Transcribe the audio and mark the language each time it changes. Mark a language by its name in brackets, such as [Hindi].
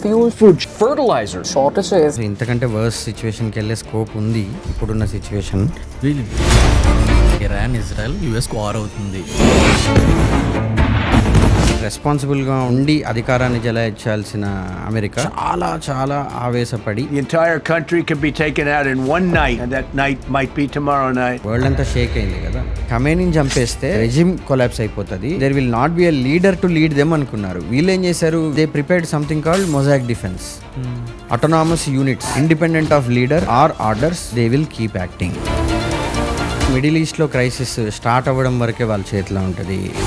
[English] Fuel for fertilizer shortages. [Telugu] ఇంతకంటే verse సిచ్యువేషన్కి వెళ్ళే స్కోప్ ఉంది ఇప్పుడున్న సిచ్యువేషన్. ఇరాన్ ఇజ్రాయెల్ యుఎస్కు వార్ అవుతుంది. రెస్పాన్సిబుల్గా ఉండి అధికారాన్ని జలాయించాల్సిన అమెరికా చాలా చాలా ఆవేశపడి [English] The entire country can be taken out in one night, and that night might be tomorrow night. [Telugu] World అంతా షేక్ అయింది కదా. ఖమేనీని చంపేస్తే రెజిమ్ కొలాప్స్ అయిపోతుంది. [English] there will not be a leader to lead them [Telugu] అనుకున్నారు. వీళ్ళు ఏం చేశారు? [English] They prepared something called mosaic defence. Autonomous units independent of leader or orders they will keep acting. [Telugu] Middle ఈస్ట్లో క్రైసిస్ స్టార్ట్ అవ్వడం వరకే వాళ్ళ చేతిలో ఉంటుంది.